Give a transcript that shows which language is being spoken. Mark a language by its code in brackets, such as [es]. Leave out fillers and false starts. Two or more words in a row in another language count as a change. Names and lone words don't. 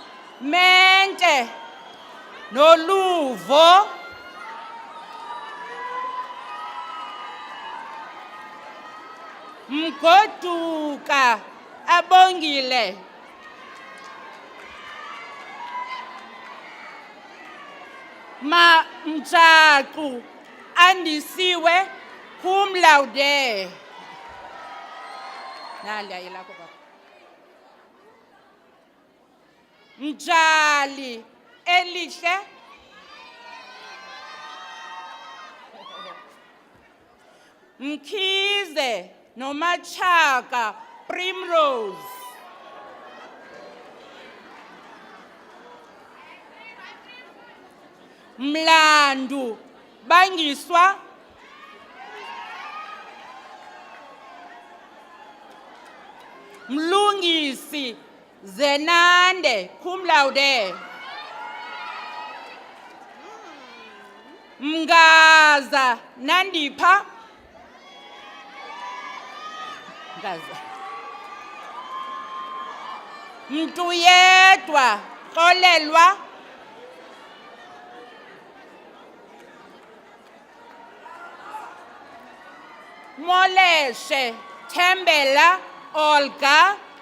[xh] Mente Noluvo Mgoduka abongile. Mjaku andisiwe [la] cum laude. [xh] Nalia yelako baba. Mjali elihle. Mkhize nomachaka primrose. Mlandu bangiswa Mlungisi Zenande [la] cum laude. [xh] Mgaza Nandipha Mgaza Mtuyedwa Xolelwa Moleshe Thembela Olga